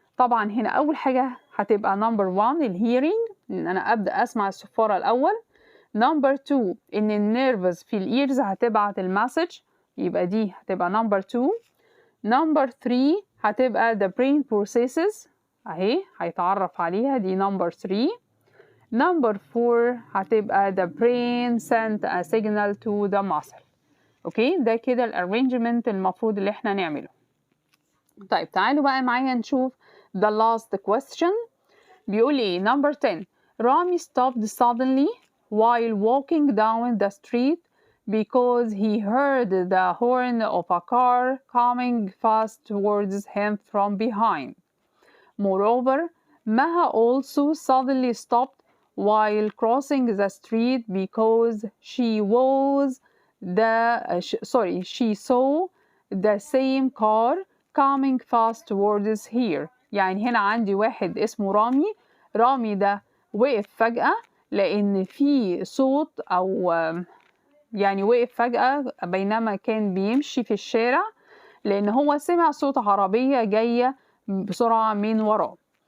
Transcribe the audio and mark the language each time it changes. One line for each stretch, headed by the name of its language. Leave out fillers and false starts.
Arabic: طبعا هنا اول حاجة هتبقى number 1 الهيرنج، ان انا ابدأ اسمع الصفارة الاول. number 2 ان النيرفز في الايرز هتبعت المسج، يبقى دي هتبقى number 2.
English: number 3
Arabic: هتبقى
English: the brain processes،
Arabic: اهي هيتعرف عليها، دي
English: number 3. number 4
Arabic: هتبقى
English: the brain sent a signal to the muscle.
Arabic: اوكي، ده كده الارينجمنت المفروض اللي احنا نعمله. طيب تعالوا بقى معايا نشوف
English: the last question.
Arabic: بيقول ايه؟
English: number 10 رامي stopped suddenly while walking down the street because he heard the horn of a car coming fast towards him from behind. Moreover, Maha also suddenly stopped while crossing the street because she saw the same car coming fast towards here.
Arabic: يعني هنا عندي واحد اسمه رامي ده وقف فجأة لأن في صوت أو يعني وقف فجأة بينما كان بيمشي في الشارع، لأن هو سمع صوت عربية جاية بسرعة من وراه.